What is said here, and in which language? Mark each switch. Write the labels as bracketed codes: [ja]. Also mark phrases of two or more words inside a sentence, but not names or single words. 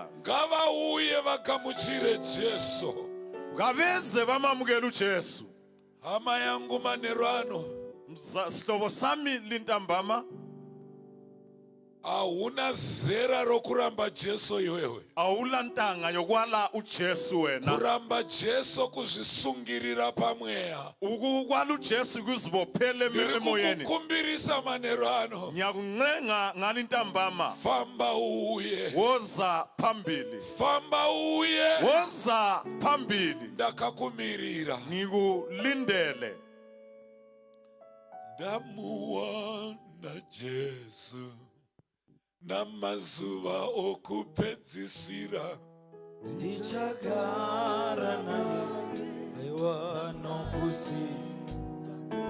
[sn] Ngavauye vagamuchire Jesu. [nd] Ngabeze bamamukele uJesu. [sn] Hama yangu manerano. [nd] Sihlobo sami lintambama. [sn] Hauna zera rokuramba Jesu iwewe. [nd] Awula ntanga yokwala uJesu wena. [sn] Kuramba Jesu kuzvisungirira pamweya. [nd] Ukukwala uJesu kuzibophele emoyeni. [sn] Ndikukumbirisa manerano. [nd] Ngiyakuncenga ngalintambama. [sn] Famba uye. [nd] Woza phambili. [sn] Famba uye. [nd] Woza phambili. [sn] Ndakakumirira. [nd] Ngikulindele. [sn] Ndamuwana Jesu namazuva okupedzisira. Ndichagara naye aiwa nokusinda.